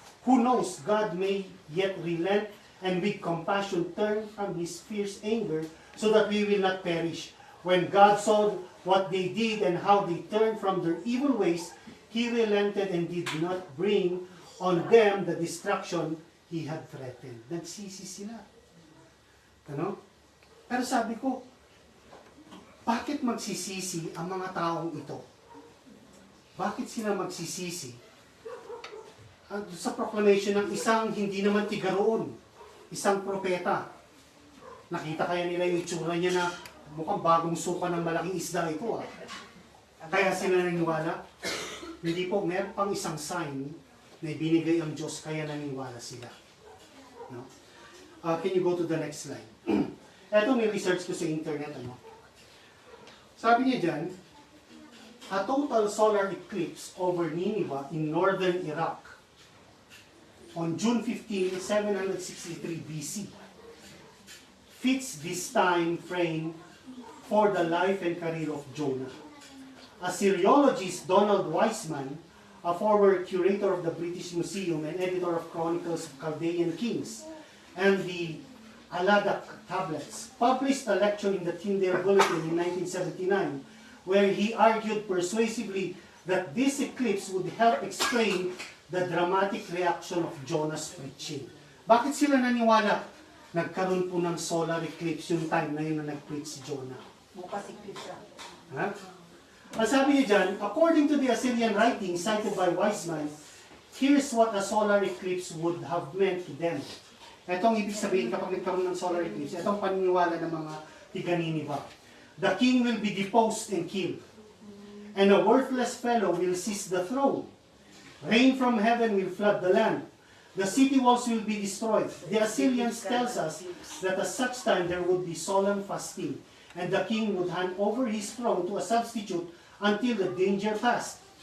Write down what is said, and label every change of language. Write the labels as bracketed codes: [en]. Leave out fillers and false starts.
[en] Who knows, God may yet relent and with compassion turn from His fierce anger so that we will not perish. When God saw what they did and how they turned from their evil ways, He relented and did not bring on them the destruction He had threatened. [tl] Nagsisi sila. Ano? Pero sabi ko, bakit magsisisi ang mga taong ito? Bakit sila magsisisi? Sa proclamation ng isang hindi naman tiga roon, isang propeta. Nakita kaya nila yung itsura niya na mukhang bagong suka ng malaking isda ito. Kaya sila naniniwala? Hindi po, meron pang isang sign na ibinigay ang Diyos kaya naniniwala sila. No? [en] Can you go to the next slide? [tl] Ito may research ko sa internet. Sabi niya dyan, [en] a total solar eclipse over Nineveh in northern Iraq on June 15, 763 BC fits this time frame for the life and career of Jonah. Assyriologist Donald Weisman, a former curator of the British Museum and editor of Chronicles of Chaldean Kings and the Aladak tablets, published a lecture in the Tyndale Bulletin in 1979 where he argued persuasively that this eclipse would help explain the dramatic reaction of Jonah's preaching. [tl] Bakit sila naniwala? Nagkaroon po ng solar eclipse yung time na yun na nag-preach si Jonah. Bukas eclipse siya. Ha? Ang sabi niya dyan, [en] according to the Assyrian writings cited by Weisman, here's what a solar eclipse would have meant to them. [tl] Itong ibig sabihin kapag nagkaroon ng solar eclipse, itong paniniwala ng mga tiga Nineveh. [en] The king will be deposed and killed, and a worthless fellow will seize the throne. Rain from heaven will flood the land. The city walls will be destroyed. The Assyrians tells us that at such time there would be solemn fasting, and the king would hand over his throne to a substitute until the danger passed.